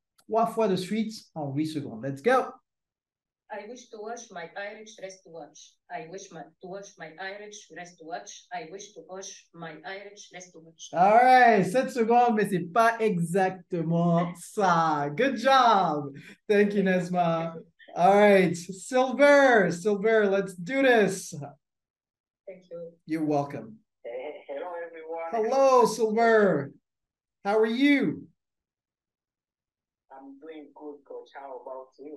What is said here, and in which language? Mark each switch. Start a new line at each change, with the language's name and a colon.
French: 3 fois de suite en 8 secondes.
English: Let's go. I wish to watch my Irish, rest to watch. I wish to watch my Irish, rest to watch. I wish to watch my Irish, rest to watch. All right,
French: 7 secondes, mais c'est pas exactement ça.
English: Good job. Thank you, Nesma. All right, Silver, let's do this. Thank you. You're welcome. Hello, everyone. Hello, Silver. How are you? I'm doing good, Coach. How about you?